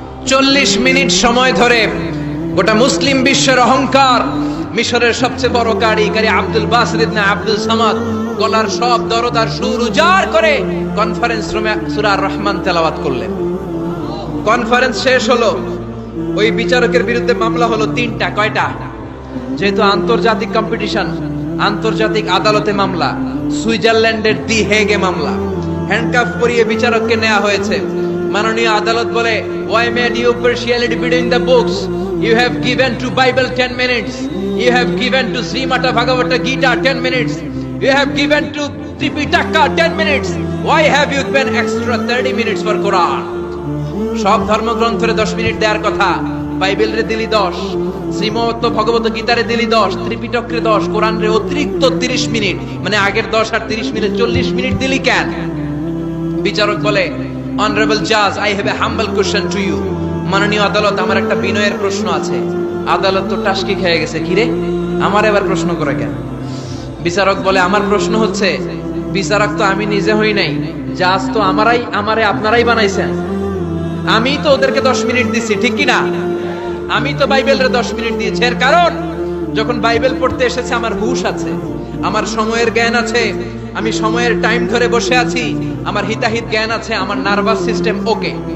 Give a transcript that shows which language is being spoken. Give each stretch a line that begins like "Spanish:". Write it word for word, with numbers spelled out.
Bangla: চল্লিশ মিনিট সময় ধরে গোটা মুসলিম বিশ্বের অহংকার, মিশরের সবচেয়ে বড় কারি কারি আব্দুল বাসির ইবনে আব্দুল সামাদ গলার সব দরদ আর সুর উজাড় করে কনফারেন্স রুমে সূরা রহমান তেলাওয়াত করলেন। কনফারেন্স শেষ হলো। ওই বিচারকের বিরুদ্ধে মামলা হলো তিনটা। কয়টা? যেহেতু আন্তর্জাতিক কম্পিটিশন, আন্তর্জাতিক আদালতে মামলা, সুইজারল্যান্ডের দি হেগে মামলা। হ্যান্ডকাফ পরিয়ে বিচারককে নেওয়া হয়েছে। মাননীয় আদালত বলে,
English: why made you partiality between the books? You have given to Bible ten minutes. You have given to Srimad Bhagavata Gita ten minutes. You have given to Tripitaka ten minutes. Why have you given extra thirty minutes for Quran?
Bangla: সব ধর্মগ্রন্থরে দশ minute দেওয়ার কথা, Bible রে দিলি দশ, শ্রীমদ ভগবত গীতারে দিলি দশ, ত্রিপিটক রে দশ, কোরআন রে অতিরিক্ত তিরিশ মিনিট, মানে আগের দশ আর তিরিশ মিনিট চল্লিশ মিনিট দিলি কেন? বিচারক বলে,
English: honorable judge, I have a humble question to you.
Bangla: মাননীয় আদালত, আমার একটা বিনয়ের প্রশ্ন আছে। আদালত তো টাস্কি খেয়ে গেছে, কি রে আমার এবার প্রশ্ন করে কেন? বিচারক বলে, আমার প্রশ্ন হচ্ছে, বিচারক তো আমি নিজে হই নাই, জাজ তো আমারাই, আমারে আপনারাই বানাইছেন। আমি তো ওদেরকে দশ মিনিট দিছি, ঠিক কি না? আমি তো বাইবেলরে দশ মিনিট দিয়েছি, এর কারণ যখন বাইবেল পড়তে এসেছে আমার হুঁশ আছে, আমার সময়ের জ্ঞান আছে, আমি সময়ের টাইম ধরে বসে আছি, আমার হিতাহিত জ্ঞান আছে, আমার নার্ভাস সিস্টেম ওকে।